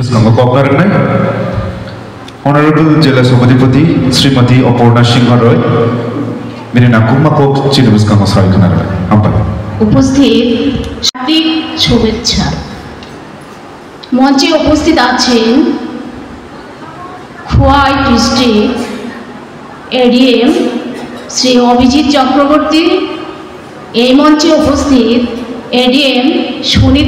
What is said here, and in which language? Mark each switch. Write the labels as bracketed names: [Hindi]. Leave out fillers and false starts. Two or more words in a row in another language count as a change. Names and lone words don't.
[Kok Borok] Buskanga Kopnaranai, Honorable Jela Sobadipati, Srimati Aporna Singha Roy, Mirina Kumakok, Chibuskanga Sarakanara. [Bangla] উপস্থিত সার্বিক শুভেচ্ছা মঞ্চে উপস্থিত আছেন খোয়াই ডিস্ট্রিক্ট এডিএম শ্রী অভিজিৎ চক্রবর্তী, এই মঞ্চে উপস্থিত এডিএম সুনীত